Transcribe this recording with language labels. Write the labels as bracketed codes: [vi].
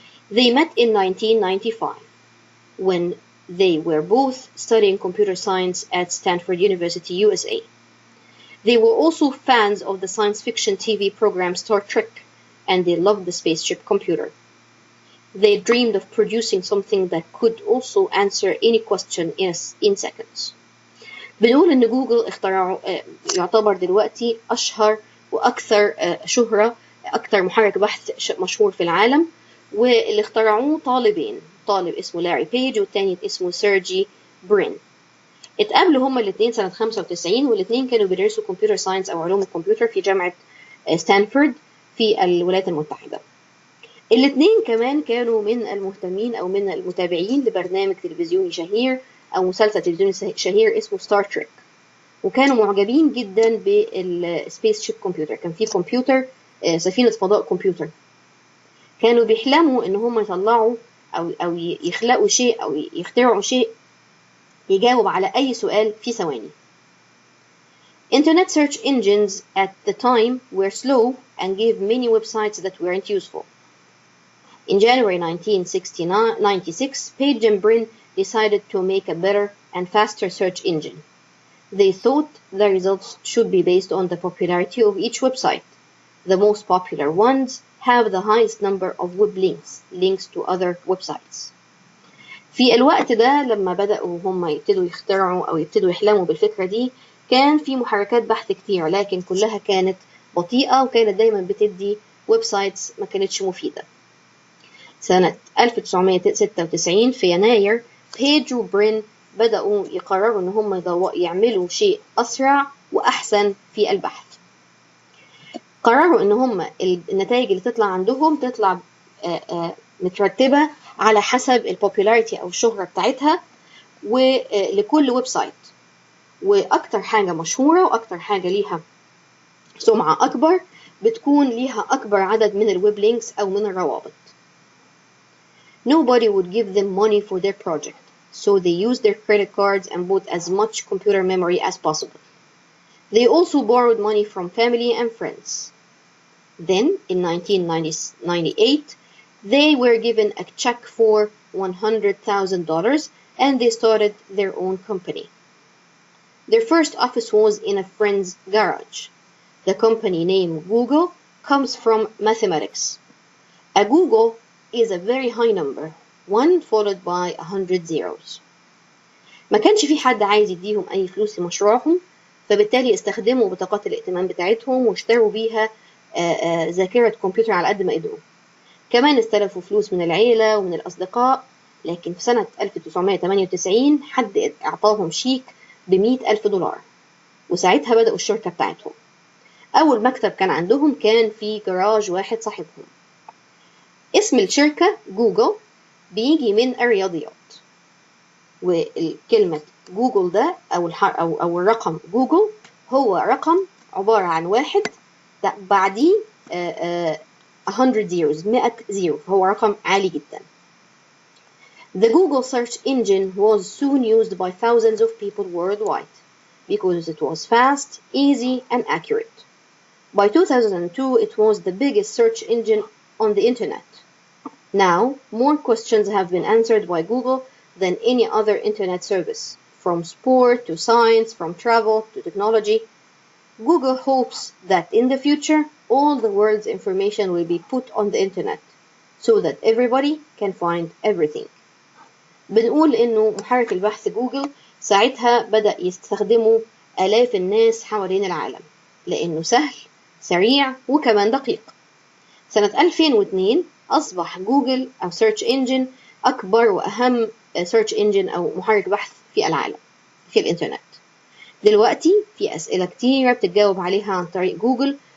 [en] They met in 1995 when they were both studying computer science at Stanford University, USA. They were also fans of the science fiction TV program Star Trek, and they loved the spaceship computer. They dreamed of producing something that could also answer any question in seconds. [ar] بنقول إن جوجل يعتبر دلوقتي أشهر وأكثر شهرة، أكثر محرك بحث مشهور في العالم، واللي اخترعوه طالبين، طالب اسمه لاري بيج والتاني اسمه سيرجي برين. اتقابلوا هما الاثنين سنة 95، والاثنين كانوا بيدرسوا كمبيوتر ساينس أو علوم الكمبيوتر في جامعة ستانفورد في الولايات المتحدة. الاثنين كمان كانوا من المهتمين أو من المتابعين لبرنامج تلفزيوني شهير أو مسلسل تلفزيوني شهير اسمه ستار تريك، وكانوا معجبين جدا بالسبيس شيب كمبيوتر. كان في كمبيوتر سفينة فضاء كمبيوتر، كانوا بيحلموا إن هم يطلعوا أو يخلقوا شيء أو يخترعوا شيء يجاوب على أي سؤال في ثواني. [en] Internet search engines at the time were slow and gave many websites that weren't useful. In January 1996, Page and Brin decided to make a better and faster search engine. They thought the results should be based on the popularity of each website. The most popular ones have the highest number of web links to other websites. [ar] في الوقت ده لما بدأوا هم يبتدوا يخترعوا أو يبتدوا يحلموا بالفكرة دي، كان في محركات بحث كتير، لكن كلها كانت بطيئة وكانت دايما بتدي ويب سايتس ما كانتش مفيدة. سنة 1996 في يناير، بيج وبرين بدأوا يقرروا إن هم يعملوا شيء أسرع وأحسن في البحث. قرروا إن هم النتائج اللي تطلع عندهم تطلع مترتبة على حسب البوبولاريتي أو الشهرة بتاعتها ولكل ويب سايت، وأكتر حاجة مشهورة وأكتر حاجة ليها سمعة أكبر بتكون ليها أكبر عدد من الويب لينكس أو من الروابط. [en] Nobody would give them money for their project, so they used their credit cards and bought as much computer memory as possible. They also borrowed money from family and friends. Then, in 1998, they were given a check for $100,000 and they started their own company. Their first office was in a friend's garage. The company name Google comes from mathematics. A Google is a very high number, 1 followed by 100 zeros. [ar] ما كانش في حد عايز يديهم أي فلوس لمشروعهم، فبالتالي استخدموا بطاقات الائتمان بتاعتهم واشتروا بيها ذاكرة كمبيوتر على قد ما قدروا. كمان استلفوا فلوس من العيلة ومن الأصدقاء، لكن في سنة 1998 حد أعطاهم شيك $100,000، وساعتها بدأوا الشركة بتاعتهم. أول مكتب كان عندهم كان في جراج واحد صاحبهم. اسم الشركة جوجل بيجي من الرياضيات، والكلمة جوجل ده أو الرقم جوجل هو رقم عبارة عن واحد بعديه 100 zeros، 100 زيرو، فهو رقم عالي جدا. [en] The Google search engine was soon used by thousands of people worldwide because it was fast, easy, and accurate. By 2002, it was the biggest search engine on the internet. Now, more questions have been answered by Google than any other internet service, from sport to science, from travel to technology. Google hopes that in the future, all the world's information will be put on the internet so that everybody can find everything. [ar] بنقول إنه محرك البحث جوجل ساعتها بدأ يستخدمه آلاف الناس حوالين العالم لأنه سهل، سريع، وكمان دقيق. سنة 2002 أصبح جوجل أو search engine أكبر وأهم search engine أو محرك بحث في العالم في الإنترنت. دلوقتي في أسئلة كتيرة بتتجاوب عليها عن طريق جوجل،